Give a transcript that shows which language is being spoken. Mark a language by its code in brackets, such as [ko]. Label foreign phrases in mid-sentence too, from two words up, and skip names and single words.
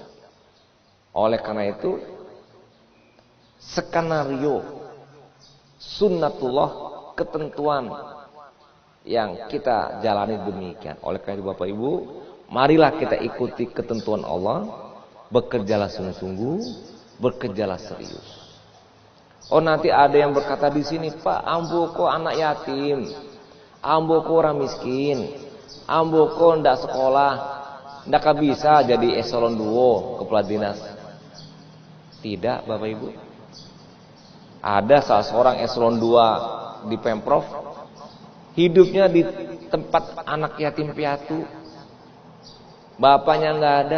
[id] Oleh karena itu, skenario sunnatullah, ketentuan yang kita jalani demikian. Oleh karena itu Bapak Ibu, marilah kita ikuti ketentuan Allah. Bekerjalah sungguh-sungguh, bekerjalah serius. Oh, nanti ada yang berkata di sini, [min] Pak, ambo kok anak yatim, ambo kok orang miskin, ambo kok ndak sekolah, ndak bisa jadi eselon 2 kepala dinas. [id] Tidak Bapak Ibu. Ada salah seorang eselon 2 di Pemprov, hidupnya di tempat anak yatim piatu, bapaknya nggak ada.